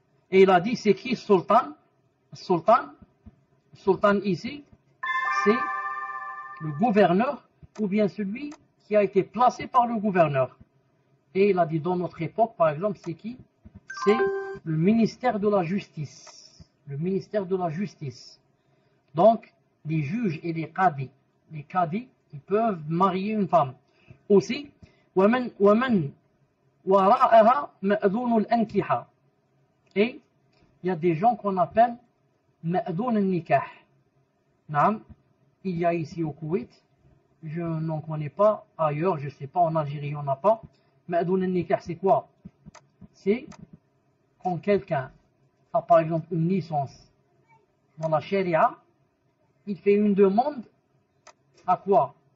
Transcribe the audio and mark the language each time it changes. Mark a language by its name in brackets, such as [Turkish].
[French] Et il a dit, c'est qui sultan? Sultan ici, c'est le gouverneur ou bien celui qui a été placé par le gouverneur. Et il a dit, dans notre époque, par exemple, c'est qui? C'est le ministère de la Justice. Le ministère de la Justice. Donc, les juges et les qadis. Les qadis, ils peuvent marier une femme. Aussi, [Arabic] وَمَنْ وَرَاءَهَا مَأْذُونُ الْأَنْكِحَةِ. [French] Et il y a des gens qu'on appelle مَأْذُونُ النِّكَاحِ. Il y a ici au Koweït, je n'en connais pas ailleurs, je ne sais pas, en Algérie on n'a pas. مَأْذُونُ النِّكَاحِ, c'est quoi? C'est quand quelqu'un a par exemple une licence dans la Sharia, il fait une demande à quoi?